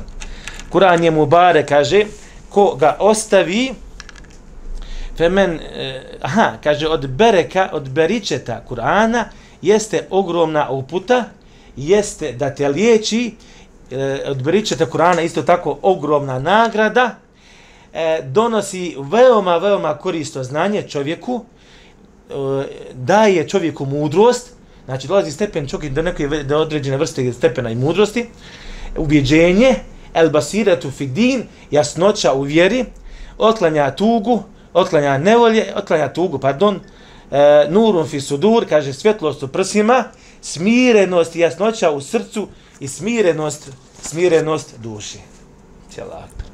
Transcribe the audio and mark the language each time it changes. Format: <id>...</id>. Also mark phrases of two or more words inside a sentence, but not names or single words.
<bs>Kur'an je Mubarek, kaže, ko ga ostavi, femen, kaže, od beričeta Kur'ana jeste ogromna uputa, jeste da te liječi, od beričeta Kur'ana isto tako ogromna nagrada, donosi veoma korisno znanje čovjeku, daje čovjeku mudrost, znači dolazi stepen čovjek do određene vrste stepena i mudrosti, ubjeđenje,</bs> <ar>el basiratu fi din,</ar> <bs>jasnoća u vjeri, otklanja tugu,</bs> <ar>nurun fi sudur,</ar> <bs>kaže svjetlost u prsima, smirenost i jasnoća u srcu i smirenost duši. Cijelak.</bs>